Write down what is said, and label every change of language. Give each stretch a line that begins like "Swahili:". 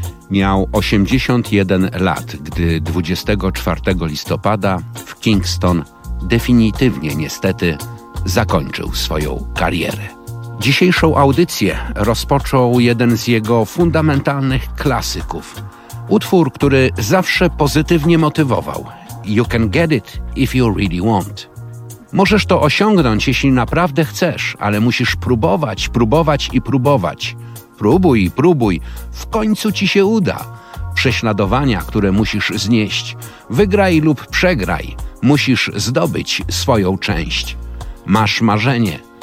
Polish: Miał 81 lat, gdy 24 listopada w Kingston definitywnie niestety zakończył swoją karierę. Dzisiejszą audycję rozpoczął jeden z jego fundamentalnych klasyków. Utwór, który zawsze pozytywnie motywował.
English: You can get it if you really want.
Polish: Możesz to osiągnąć, jeśli naprawdę chcesz, ale musisz próbować, próbować i próbować. Próbuj i próbuj, w końcu ci się uda. Prześladowania, które musisz znieść. Wygraj lub przegraj. Musisz zdobyć swoją część. Masz marzenie.